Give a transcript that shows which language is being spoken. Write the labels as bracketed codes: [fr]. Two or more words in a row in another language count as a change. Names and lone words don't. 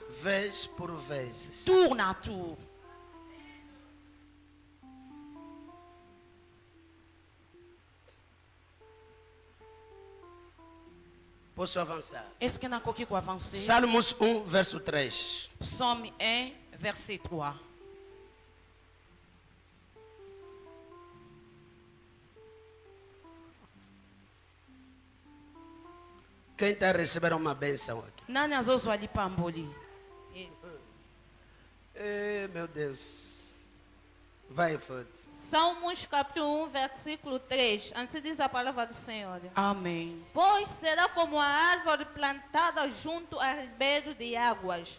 [pt] vez por vezes. [ln] Tour na tour. [pt] Posso avançar? [fr] Est-ce que [ln] nakoki ko [fr] avancer? [pt] Salmos 1, verso 3. [fr] Psaume 1, verset 3. [pt] Quem está recebendo uma benção aqui? [ln] Nani azozwa lipamboli? [pt] Meu Deus. Vai, Fode. Salmos capítulo 1, versículo 3. Assim diz a palavra do Senhor. Amém. Pois será como a árvore plantada junto a ribeiros de águas.